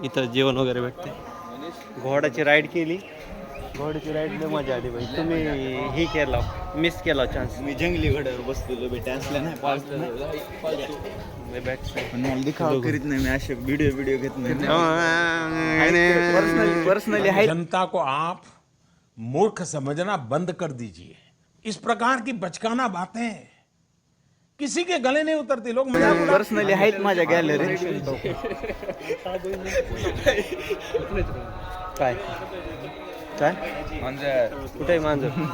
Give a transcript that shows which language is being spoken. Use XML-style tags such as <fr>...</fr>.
<mr>इथं जेवण वगैरे भेटते. घोड्याची राईड केली. घोड्याची राईड लय मजा आली भाई. तुम्ही ही केला मिस केला चान्स. मी जंगली घोड्यावर बसलेलो बेटा असल्या नाही मला दिखावा करीत नाही. मी असे व्हिडिओ घेत नाही. पर्सनली आहे.</mr> <hi>जनता को आप मूर्ख समझना बंद कर दीजिए. इस प्रकार की बचकाना बातें किसी के गले नहीं उतरती. लोग</hi> <mr>पर्सनली आहेत माझ्या गॅलरी. काय काय मांजर कुठे मांजर.</mr>